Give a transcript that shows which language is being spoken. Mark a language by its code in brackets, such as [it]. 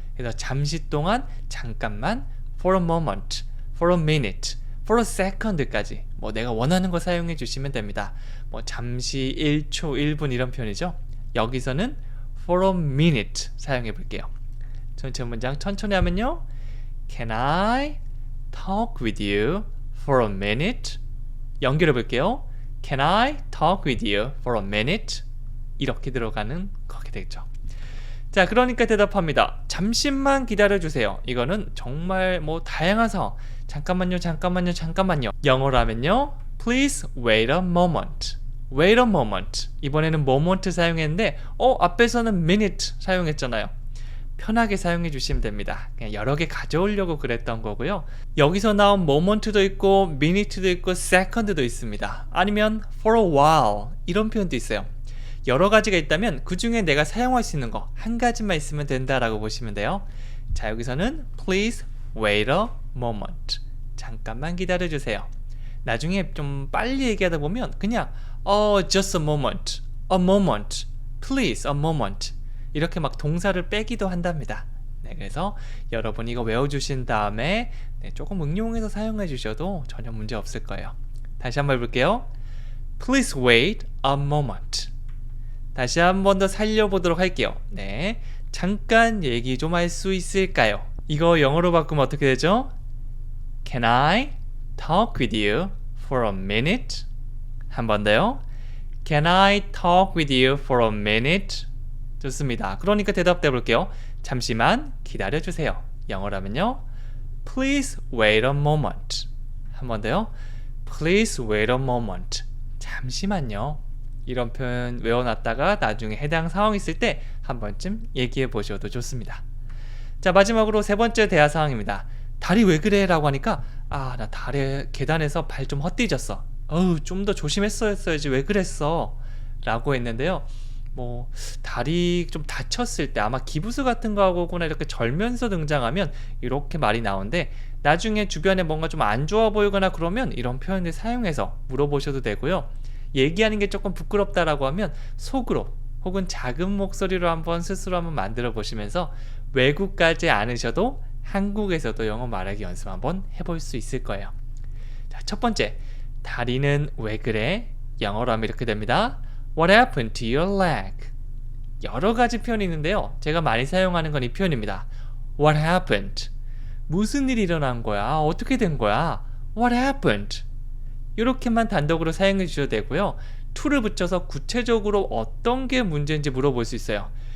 [ko] 그래서 잠시 동안, 잠깐만, [en] for a moment, for a minute, for a second [ko] 까지 뭐 내가 원하는 거 사용해 주시면 됩니다. 뭐 잠시, 1초, 1분 이런 표현이죠. 여기서는 [en] for a minute [ko] 사용해 볼게요. 전체 문장 천천히 하면요. [en] Can I talk with you for a minute? [ko] 연결해 볼게요. [en] Can I talk with you for a minute? [ko] 이렇게 들어가는 거게 되죠. 자, 그러니까 대답합니다. 잠시만 기다려주세요. 이거는 정말 다양한 상황. 잠깐만요, 잠깐만요, 잠깐만요. 영어로 하면요. [en] Please wait a moment. Wait a moment. [ko] 이번에는 moment 사용했는데 앞에서는 minute 사용했잖아요. 편하게 사용해 주시면 됩니다. 그냥 여러 개 가져오려고 그랬던 거고요. 여기서 나온 moment도 있고 minute도 있고 second도 있습니다. 아니면 [en] for a while [ko] 이런 표현도 있어요. 여러 가지가 있다면 그 중에 내가 사용할 수 있는 거 한 가지만 있으면 된다라고 보시면 돼요. 자, 여기서는 [en] please wait a moment. [ko] 잠깐만 기다려 주세요. 나중에 좀 빨리 얘기하다 보면 그냥 [en] just a moment, a moment, [ko] please a moment 이렇게 막 동사를 빼기도 한답니다. 네, 그래서 여러분 이거 외워주신 다음에 조금 응용해서 사용해 주셔도 전혀 문제 없을 거예요. 다시 한번 해볼게요. [en] Please wait a moment. [ko] 다시 한 번 더 살려보도록 할게요. 네, 잠깐 얘기 좀 할 수 있을까요? 이거 영어로 바꾸면 어떻게 되죠? [en] Can I talk with you for a minute? [ko] 한 번 더요. [en] Can I talk with you for a minute? [ko] 좋습니다. 그러니까 대답해 볼게요. 잠시만 기다려주세요. 영어라면요. [en] Please wait a moment. [ko] 한 번 더요. [en] Please wait a moment. [ko] 잠시만요. 이런 표현 외워놨다가 나중에 해당 상황 있을 때 한 번쯤 얘기해 보셔도 좋습니다. 자, 마지막으로 세 번째 대화 상황입니다. 다리 왜 그래? 라고 하니까 나 다리 계단에서 발 좀 헛디졌어. 좀 더 조심했어야지 왜 그랬어? 라고 했는데요. 다리 좀 다쳤을 때 아마 기부스 같은 거 하거나 이렇게 절면서 등장하면 이렇게 말이 나오는데 나중에 주변에 뭔가 좀 안 좋아 보이거나 그러면 이런 표현을 사용해서 물어보셔도 되고요. 얘기하는 게 조금 부끄럽다라고 하면 속으로 혹은 작은 목소리로 한번 스스로 한번 만들어 보시면서 외국 가지 않으셔도 한국에서도 영어 말하기 연습 한번 해볼 수 있을 거예요. 자, 첫 번째, 다리는 왜 그래? 영어로 하면 이렇게 됩니다. [en] What happened to your leg? [ko] 여러 가지 표현이 있는데요. 제가 많이 사용하는 건 이 표현입니다. [en] What happened? [ko] 무슨 일이 일어난 거야? 어떻게 된 거야? What happened? 이렇게만 단독으로 사용해 주셔도 되고요. to를 붙여서 구체적으로 어떤 게 문제인지 물어볼 수 있어요.